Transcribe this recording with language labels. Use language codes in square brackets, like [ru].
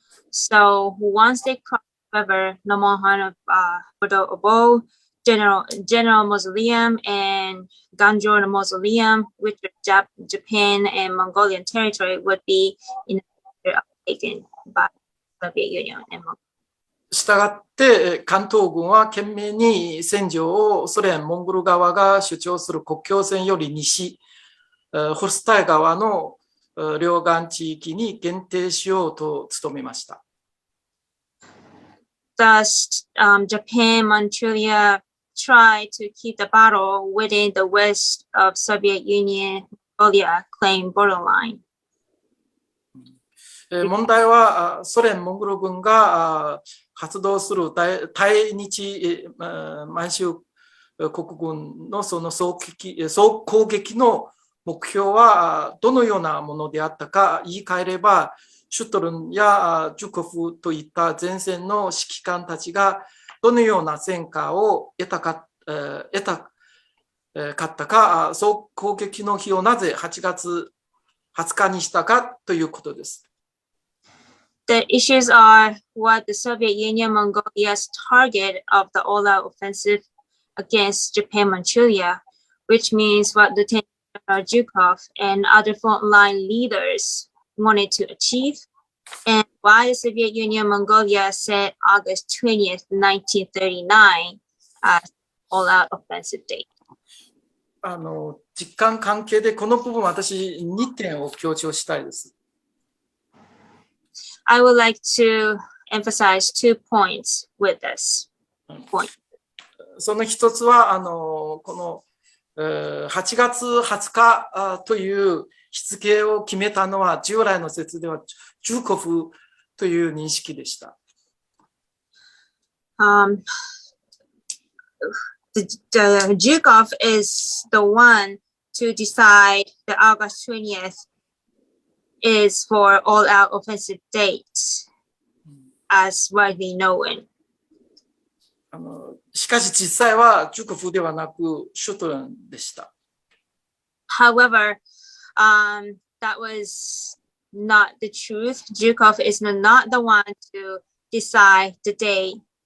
[en] So once they crossed the river, Nomonhan Bordeaux General Mausoleum and Ganjor Mausoleum, which were Japan and Mongolian territory, would be in the taken by the Soviet Union and Mongolia. [ja] したがって関東軍は懸命に戦場をソ連モンゴル側が主張する国境線より西、ホルスタイ川の両岸地域に限定しようと努めました。 [en] Thus, Japan, Manchuria tried to keep the battle within the west of Soviet Union, Mongolia claimed borderline. [ja] 問題はソ連モンゴル軍が発動する対日満州国軍のその総攻撃の目標はどのようなものであったか言い換えれば、シュトルンやジュコフといった前線の指揮官たちがどのような戦果を得たかったか、総攻撃の日をなぜ8月20日にしたかということです。 [en] The issues are what the Soviet Union Mongolia's target of the all-out offensive against Japan Manchuria, which means what Lieutenant General Zhukov and other frontline leaders wanted to achieve, and why the Soviet Union Mongolia set August 20th, 1939 as all-out offensive date. [ja] 実感関係でこの部分私2点を強調したいです。 [en] I would like to emphasize 2 points with this point. [ja] その一つはこの8月20日という日付を決めたのは従来の説ではジューコフという認識でした。 [en] The Zhukov is the one to decide that August 20th is for all-out offensive dates, as widely known. [ja] しかし実際はジュコフではなくシュトルンでした。 [en] However, that was not the truth. Zhukov is not the one to decide the date.